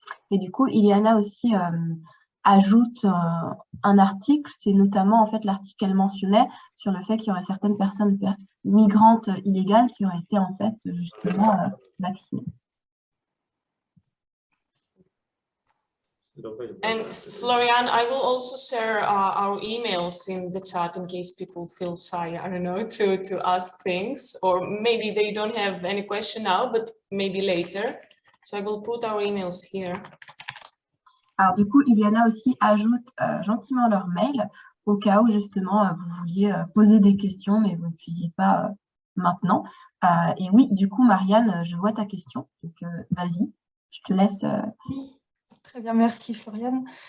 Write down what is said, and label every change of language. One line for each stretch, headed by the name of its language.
French: Et du coup, Iliana aussi ajoute un article, c'est notamment en fait l'article qu'elle mentionnait sur le fait qu'il y aurait certaines personnes migrantes illégales qui auraient été en fait justement vaccinées.
English: And Florian, I will also share our emails in the chat in case people feel shy, I don't know, to ask things, or maybe they don't have any question now, but maybe later. So I will put our emails here.
French: Alors du coup, Iliana aussi ajoute gentiment leur mail au cas où justement vous vouliez poser des questions, mais vous ne puissiez pas maintenant. Et oui, du coup, Marianne, je vois ta question. Donc, vas-y, je te laisse. Très bien, merci Floriane.